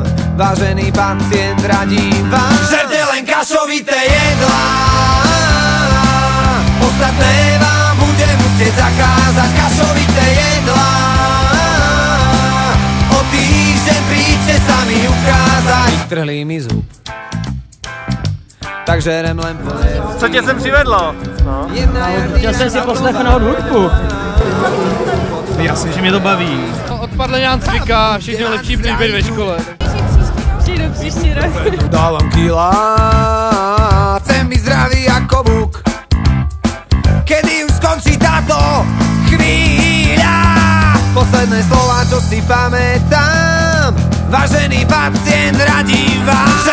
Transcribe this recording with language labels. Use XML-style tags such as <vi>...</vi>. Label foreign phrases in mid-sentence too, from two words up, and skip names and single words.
<sk>Vážený pacient, radím vám, žerte len kašovité jedlá. Ostatné vám budem musieť zakázať. Kašovité jedlá. O týždeň príďte sa mi ukázať. Vytrhli mi zub. Takže jdem len po...</sk> <cs>Co tě sem přivedlo? No. Chtěl jsem si poslechnout hudbu. Jasně, že mě to baví. Odpadl nějak cvika, všechno lepší než být ve škole. Přijdu příští rok.</cs> <sk>Dávam kila, chcem byť zdravý ako buk. Kedy už skončí táto chvíľa? Posledné slova, čo si pamätám. Vážený pacient, radím vám.</sk>